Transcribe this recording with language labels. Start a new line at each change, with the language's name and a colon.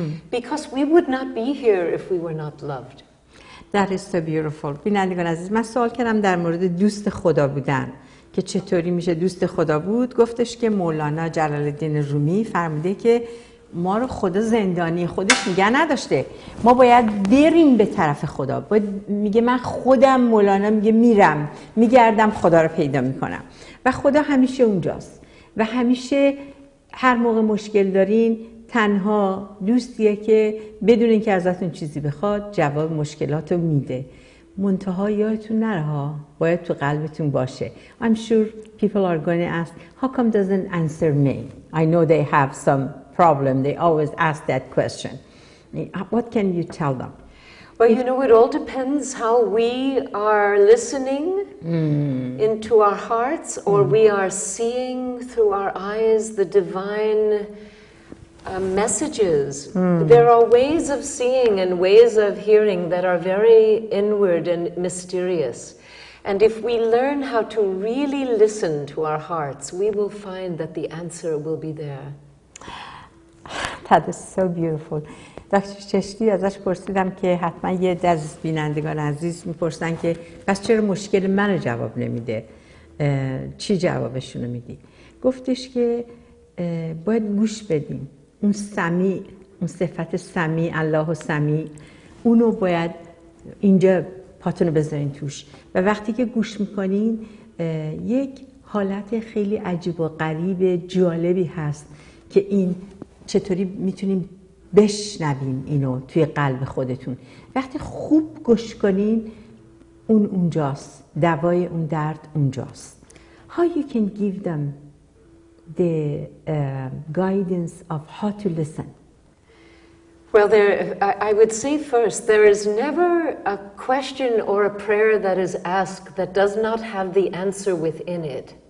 English: Because we would not be here if we were not loved. That is so beautiful.
Persian: بینندگان عزیز، من سوال کردم در مورد دوست خدا بودن که چطوری میشه دوست خدا بود. گفتش که مولانا جلال الدین رومی فرموده که ما رو خدا زندانی خودش نگه نداشته، ما باید بریم به طرف خدا. میگه من خودم، مولانا میگه میرم میگردم خدا رو پیدا میکنم، و خدا همیشه اونجاست و همیشه هر موقع مشکل دارین تنها دوستیه که بدون اینکه ازتون چیزی بخواد جواب مشکلات رو میده. منتها یادتون نره ها، باید تو قلبتون باشه.
English: I'm sure people are going to ask, how come doesn't answer me? I know they have some problem. They always ask that question. What can you tell them? Well, you know, it all depends how we are listening into our hearts, or we are seeing through our eyes the divine messages. There are ways of seeing and ways of hearing that are very inward and mysterious. And if we learn how to really listen to our hearts, we will find that the answer will be there. That is so beautiful.
Persian: دکتر چشتی ازش پرسیدم که حتما یه از بینندگان عزیز میپرسن که پس چرا مشکل منو جواب نمیده؟ چی جوابشونو میدی؟ گفتش که باید گوش بدیم. اون سمیع، اون صفت سمیع، الله و سمیع، اونو باید اینجا پاتونو بذارین توش و وقتی که گوش میکنین یک حالت خیلی عجیب و غریب جالبی هست که این چطوری میتونیم بشنویم اینو توی قلب خودتون. وقتی خوب گوش کنین اونجاست، دوای اون درد اونجاست.
English: How you can give them the guidance of how to listen? Well, I would say first, there is never a question or a prayer that is asked that does not have the answer within it.